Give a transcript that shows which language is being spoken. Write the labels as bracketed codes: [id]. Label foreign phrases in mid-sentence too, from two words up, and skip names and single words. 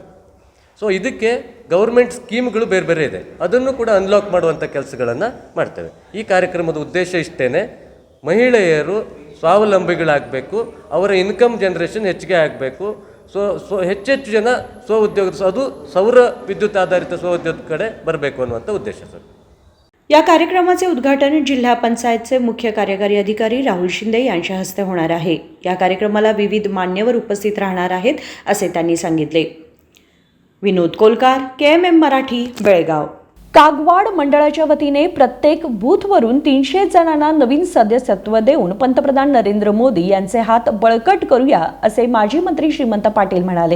[kn] ಸೊ ಇದಕ್ಕೆ [en] government schemes [kn] ಬೇರೆ ಬೇರೆ ಇದೆ, ಅದನ್ನು ಕೂಡ ಅನ್ಲಾಕ್ ಮಾಡುವಂಥ ಕೆಲಸಗಳನ್ನು ಮಾಡ್ತೇವೆ. ಈ ಕಾರ್ಯಕ್ರಮದ ಉದ್ದೇಶ ಇಷ್ಟೇ, ಮಹಿಳೆಯರು ಸ್ವಾವಲಂಬಿಗಳಾಗಬೇಕು, ಅವರ [en] income generation [kn] ಹೆಚ್ಚಿಗೆ ಆಗಬೇಕು. ಹೆಚ್ಚೆಚ್ಚು ಜನ ಸ್ವ ಉದ್ಯೋಗ, ಅದು ಸೌರ ವಿದ್ಯುತ್ ಆಧಾರಿತ ಸ್ವ ಉದ್ಯೋಗ ಕಡೆ ಬರಬೇಕು ಅನ್ನುವಂಥ ಉದ್ದೇಶ ಸರ್. [mr] या कार्यक्रमाचे उद्घाटन जिल्हा पंचायतचे मुख्य कार्यकारी अधिकारी राहुल शिंदे यांच्या हस्ते होणार आहे. या कार्यक्रमाला विविध मान्यवर उपस्थित राहणार आहेत असे त्यांनी सांगितले. विनोद कोलकार, KMM मराठी, बेळगाव. कागवाड मंडळाच्या वतीने प्रत्येक बूथवरून 300 जणांना नवीन सदस्यत्व देऊन पंतप्रधान नरेंद्र मोदी यांचे हात बळकट करूया, असे माजी मंत्री श्रीमंत पाटील म्हणाले.